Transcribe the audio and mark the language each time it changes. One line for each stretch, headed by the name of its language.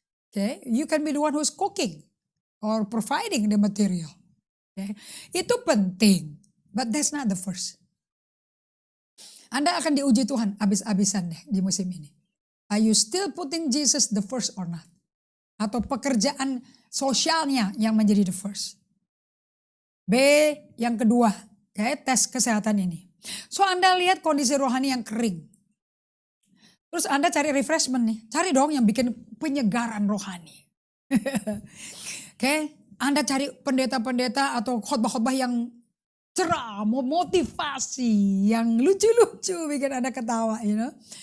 English: Okay, you can be the one who's cooking or providing the material. Okay,
Indonesian: itu penting,
English: but that's not the first.
Indonesian: Anda akan diuji Tuhan abis-abisan deh di musim ini.
English: Are you still putting Jesus the first or not?
Indonesian: Atau pekerjaan sosialnya yang menjadi
English: the first?
Indonesian: B yang kedua, okay, tes kesehatan ini. So Anda lihat kondisi rohani yang kering. Terus Anda cari refreshment nih. Cari dong yang bikin penyegaran rohani. Okay, Anda cari pendeta-pendeta atau khotbah-khotbah yang cerah, motivasi, yang lucu-lucu bikin Anda ketawa, you know.